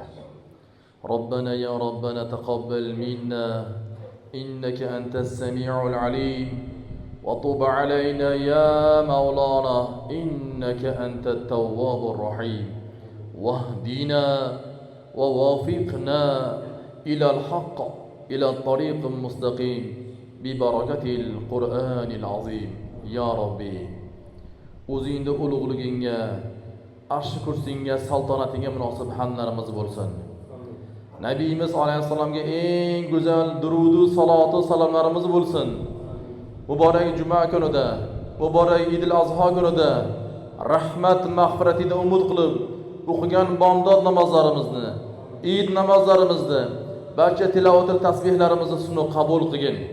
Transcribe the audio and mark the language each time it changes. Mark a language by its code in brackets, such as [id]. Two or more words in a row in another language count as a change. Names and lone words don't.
[ar] ربنا يا ربنا تقبل منا إنك أنت السميع العليم وطب علينا يا مولانا إنك أنت التواب الرحيم واهدنا ووافقنا إلى الحق إلى الطريق المستقيم ببركة القرآن العظيم يا ربي [uz] o'zingni ulug'ligingga arsh kursingga saltonatingga munosib hamlarimiz bo'lsin. Nabiyimiz alayhissalomga eng go'zal durudu salatu salomlarimiz bo'lsin. Muborak juma kunida, muborak Idil Azho kunida rahmat mag'firatida umid qilib o'qigan bomdod namozlarimizni, Eid namozlarimizni, barcha tilovat tasbihlarimizni sunu qabul qilgin.